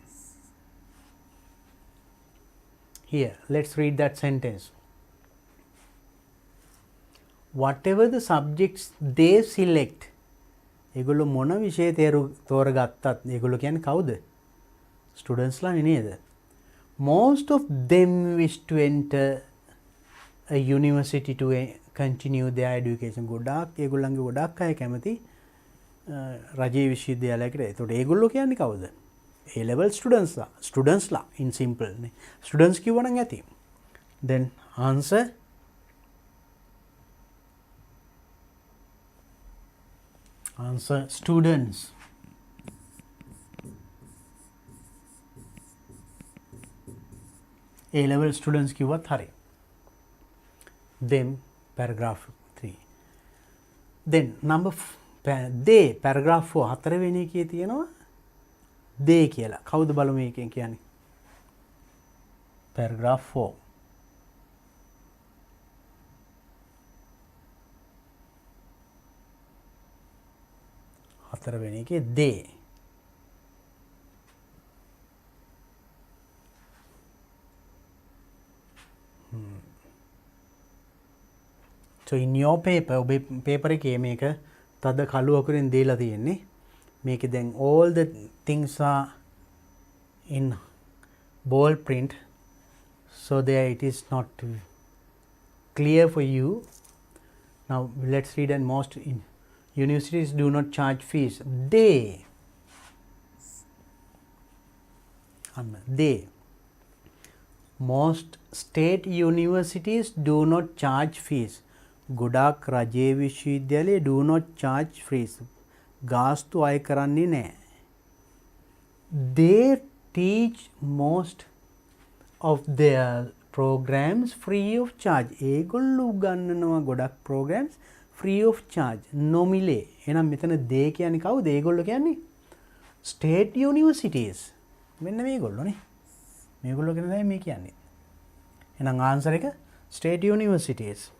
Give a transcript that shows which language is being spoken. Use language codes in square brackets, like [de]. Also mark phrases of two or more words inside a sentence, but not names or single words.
[en] Here, let's read that sentence. Whatever the subjects they select, [si] ඒගොල්ලෝ මොන විෂය තෝරගත්තත් ඒගොල්ලෝ කියන්නේ කවුද? Students ලා නේද? [en] Most of them wish to enter a university to continue their education. [si] ගොඩාක් ඒගොල්ලන්ගේ ගොඩාක් අය කැමති රජයේ විශ්වවිද්‍යාලයකට. ඒතකොට ඒගොල්ලෝ කියන්නේ කවුද? [en] A level students ලා in simple නේ. [si] Students කිව්වනම් ඇති. [en] Then answer students. A level students කිව්වත් හරි. Them paragraph 3. Then they paragraph 4 [si] හතරවෙනි එකේ තියෙනවා they කියලා. කවුද බලමු මේකෙන් කියන්නේ? paragraph 4. හතරවෙනි එකේ they. [en] So in your paper, [si] ඔබේ paper එකේ මේක තද කළු අකුරෙන් දීලා තියෙන්නේ. මේකේ දැන් [en] all the things are in bold print, so there it is not clear for you. Now let's read. And most universities do not charge fees. Most state universities do not charge fees. [si] ගොඩාක් රජයේ විශ්වවිද්‍යාලයේ [en] do not charge fees. [si] ගාස්තු අය කරන්නේ නැහැ. [en] They teach most of their programs free of charge. [si] ඒගොල්ලෝ උගන්වනවා ගොඩක් [en] programs free of charge. [si] නොමිලේ. එහෙනම් මෙතන they කියන්නේ කවුද? ඒගොල්ලෝ කියන්නේ [en] state universities. [si] මෙන්න මේගොල්ලෝනේ. මේගොල්ලෝ කියන දේ මේ කියන්නේ. එහෙනම් ආන්සර් එක [en] state universities.